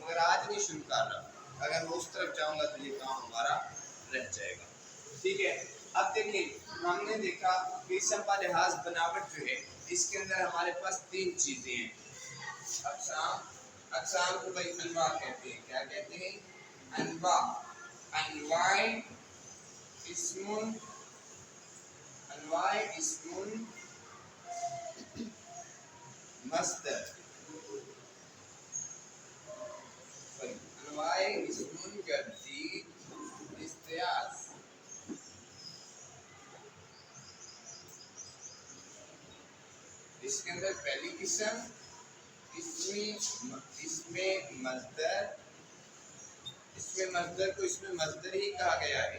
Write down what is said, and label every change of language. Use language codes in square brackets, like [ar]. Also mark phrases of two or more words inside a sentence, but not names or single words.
[ur] مگر آج نہیں شروع کر رہا، اگر میں اس طرف جاؤں گا تو یہ کام ہمارا رہ جائے گا. ٹھیک ہے. اب دیکھیں، ہم نے دیکھا کہ اسم کا لحاظ بناوٹ جو ہے اس کے اندر ہمارے پاس تین چیزیں ہیں. اقسام کو بھائی انواع کہتے ہیں. کیا کہتے ہیں؟ انواع. اسم انواع اسم مصدر. انواع اسم گردی استعاز. اس کے اندر پہلی قسم اس میں مصدر. اس میں مصدر کو اس میں مصدر ہی کہا گیا ہے.